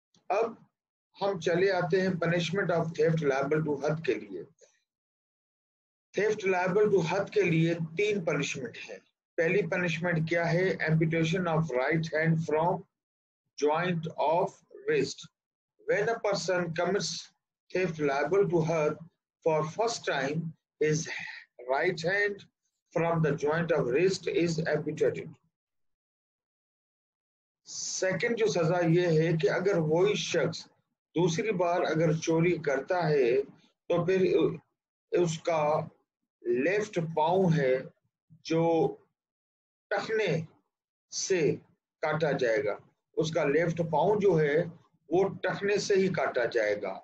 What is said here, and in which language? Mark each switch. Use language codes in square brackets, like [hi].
[ur] اب ہم چلے آتے ہیں punishment of theft liable to حد کے لیے۔ تھیفٹ لائبل ٹو حد کے لیے تین پنشمنٹ ہیں۔ پہلی پنشمنٹ کیا ہے؟ ایمپوٹیشن of right hand from [en] joint of wrist. When a person commits theft liable to حد for first time, his right hand from the joint of wrist is amputated. [ur] Second جو سزا یہ ہے کہ اگر وہی شخص دوسری بار اگر چوری کرتا ہے تو پھر اس کا لیفٹ پاؤں ہے جو ٹخنے سے کاٹا جائے گا، اس کا لیفٹ پاؤں جو ہے وہ ٹخنے سے ہی کاٹا جائے گا۔